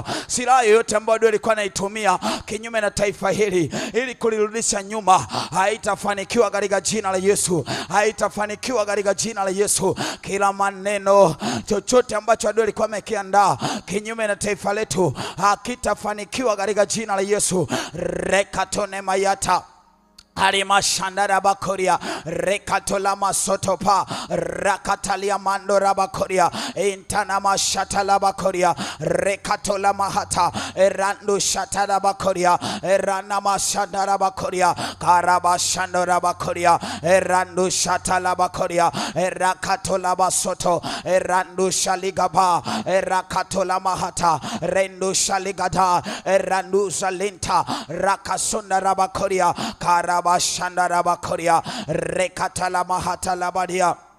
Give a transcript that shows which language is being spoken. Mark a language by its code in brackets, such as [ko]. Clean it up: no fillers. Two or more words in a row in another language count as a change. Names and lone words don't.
[sw] Silaha yoyote ambayo ndio ilikuwa inaitumia kinyume na taifa hili ili kulirudisha nyuma haitafanikiwa katika jina la Yesu, haitafanikiwa katika jina la Yesu. Kila maneno chochote ambacho ndio ilikuwa imekiandaa kinyume na taifa letu hakitafanikiwa katika jina la Yesu. Rekatone mayata, Harima shandara bakoria, rekatola masotopa, rakatalia mando rabakoria, intana mashata la bakoria, rekatola mahata, randu shata la bakoria, rana mashandara bakoria, karaba shandara bakoria, randu shata la bakoria, rakatola basoto, randu shaligaba, rakatola mahata, rendu shaligada, randu shalinta, rakasunda rabakoria, karaba Shandara bakoria, rekatala mahata labadia,